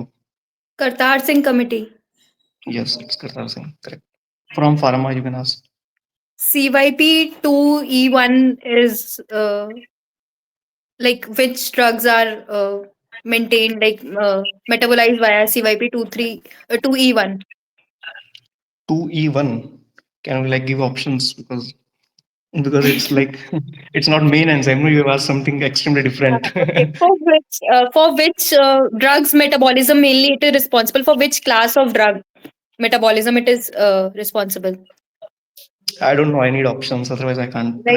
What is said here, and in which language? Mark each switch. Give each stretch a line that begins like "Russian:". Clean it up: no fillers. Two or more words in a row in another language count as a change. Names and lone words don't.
English: Kartar Singh committee. Yes, it's Kartar Singh, correct. From pharma, you can ask. CYP 2E1 is like which drugs are maintained like metabolized via CYP 2E1. 2E1. Can we like give options because it's like it's not main enzyme. No, you have asked something extremely different. Okay. For which drugs metabolism mainly it is responsible, for which class of drug metabolism it is responsible? I don't know. I need options. Otherwise, I can't. I